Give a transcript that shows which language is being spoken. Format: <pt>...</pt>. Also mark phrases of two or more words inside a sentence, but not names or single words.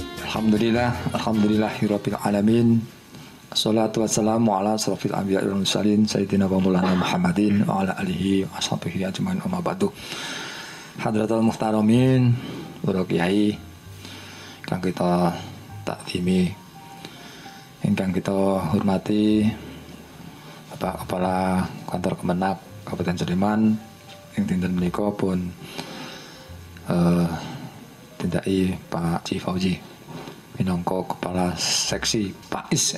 <ar>الحمد لله رب العالمين والصلاة والسلام على أشرف الأنبياء والمرسلين سيدنا ومولانا محمد وعلى آله وصحبه أجمعين أما بعد. حضرة المحترمين,</ar> <jv>para kiai kang kita taklimi, ingkang kita hormati Bapak Kepala Kantor Kemenak Kabupaten Sleman ing dinten menika pun tindaki Pak Ci Fauzi minangka Kepala Seksi PAIS.</jv>